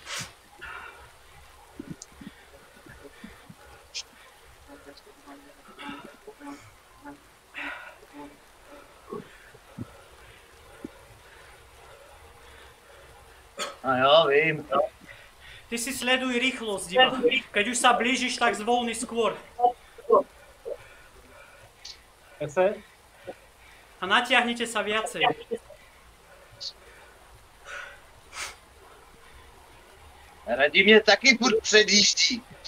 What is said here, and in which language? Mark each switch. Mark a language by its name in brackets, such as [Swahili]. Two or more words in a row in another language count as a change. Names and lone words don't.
[Czech] A jo, vím. [Slovak] Ty si sleduj rýchlosť, iba. Keď už sa blížiš, tak zvolni skôr. 10. A natiahnite sa viacej. [Czech] Radí mě taky furt předjíždí.